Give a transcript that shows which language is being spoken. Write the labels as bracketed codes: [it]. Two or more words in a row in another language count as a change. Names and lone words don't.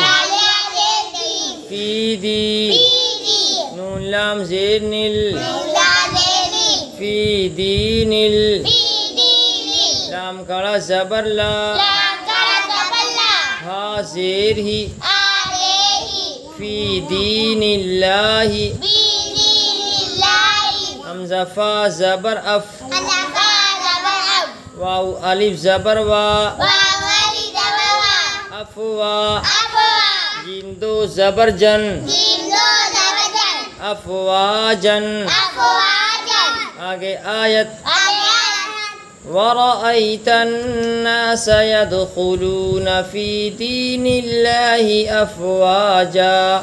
[hi] फी दी। नून लाम ज़ेर निल। [ar] في دينِل. [hi] लाम कड़ा ज़बर ला। हा ज़ेर ही। [ar] في دين الله. [hi] हमज़ा फा ज़बर अफ। वाव अलिफ ज़बर वा। अफ़वा। जीम दो ज़बर जन। अफ़वाजन। आगे आयत। [ar] ورأيت الناس يدخلون في دين الله أفواجا.